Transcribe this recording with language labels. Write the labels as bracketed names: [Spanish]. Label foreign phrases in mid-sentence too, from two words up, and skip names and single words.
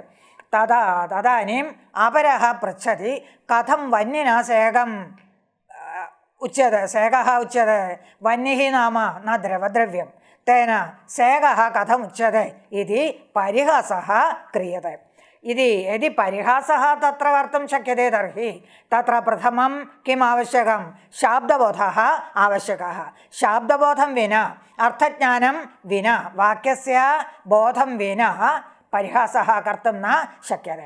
[Sanskrit] തദാനീം അപരഃ പൃച്ഛതി കഥം വന്യനാ സേകം ഉച്യത്തെ. സേകः ഉച്യത്തെ വന്യഃ നാമ ന ദ്രവദ്രവ്യം തേന സേകः കഥം ഉച്യത്തെ ഇതി പരിഹാസः ക്രിയത്തെ. इति यदि परिहासः तत्र कर्तुं शक्यते तर्हि तत्र प्रथमं किम् आवश्यकं? शाब्दबोधः आवश्यकः। शाब्दबोधं विना, अर्थज्ञानं विना, वाक्यस्य बोधं विना परिहासः कर्तुं न शक्यते।